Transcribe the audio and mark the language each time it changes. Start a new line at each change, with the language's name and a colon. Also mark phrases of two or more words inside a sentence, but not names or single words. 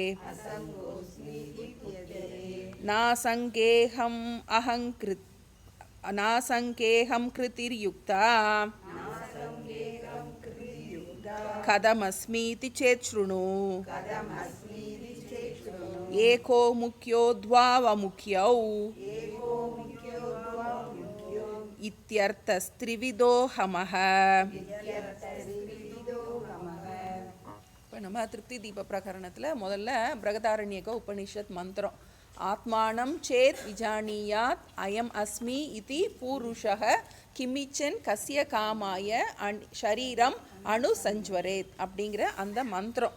Sanskrit: नासङ्गेऽहं कृतिर्युक्ता कथमस्मीति चेत् शृणु. एको मुख्यो द्वावमुख्यौ इत्यर्थस्त्रिविदोऽहमः.
Tamil: இப்போ நம்ம திருப்தி தீப பிரகரணத்தில் முதல்ல பிரகதாரண்யக உபனிஷத் மந்திரம்.
Sanskrit: आत्मानं चेत् विजानीयात् अयम् अस्मि इति पूरुषः किमिच्छन् कस्य कामाय शरीरम् अनुसञ्ज्वरेत्
Tamil: அப்படிங்கிற அந்த மந்திரம்.